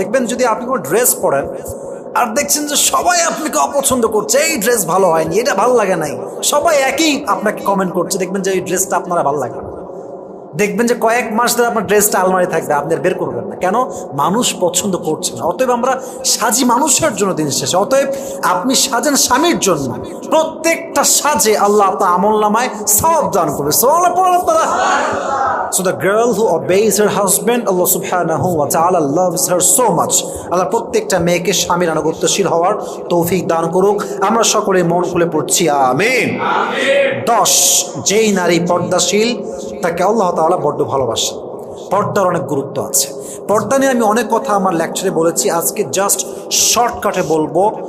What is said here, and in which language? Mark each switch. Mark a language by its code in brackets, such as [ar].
[bn] দেখবেন যদি আপনি কোনো ড্রেস পরেন আর দেখছেন যে সবাই আপনাকে অপছন্দ করছে, এই ড্রেস ভালো হয়নি, এটা ভালো লাগে নাই, সবাই একই আপনাকে কমেন্ট করছে, দেখবেন যে এই ড্রেসটা আপনারা ভালো লাগে না। দেখবেন যে কয়েক মাস ধরে আপনার ড্রেসটা আলমারি থাকবে, আপনি বের করবেন না, কেন? মানুষ পছন্দ করছে না। অতএব আমরা সাজি মানুষের জন্য দিন শেষে। অতএব আপনি সাজেন স্বামীর জন্য, প্রত্যেকটা সাজে আল্লাহ আপনার আমল নামায় সওয়াব দান করবে। সুবহানাল্লাহ পড়ুন আপনারা। [en] So the girl who obeys her husband, Allah subhanahu wa ta'ala loves her so much. [bn] আল্লাহ প্রত্যেকটা মেয়েকে স্বামীর আনুগত্যশীল হওয়ার তৌফিক দান করুক। আমরা সকলে মন খুলে পড়ছি আমিন। 10, যেই নারী পর্দাশীল তাকে আল্লাহ তাআলা বড্ড ভালোবাসেন। পর্দার অনেক গুরুত্ব আছে। পর্দা নিয়ে আমি অনেক কথা আমার লেকচারে বলেছি, আজকে জাস্ট শর্টকাটে বলবো।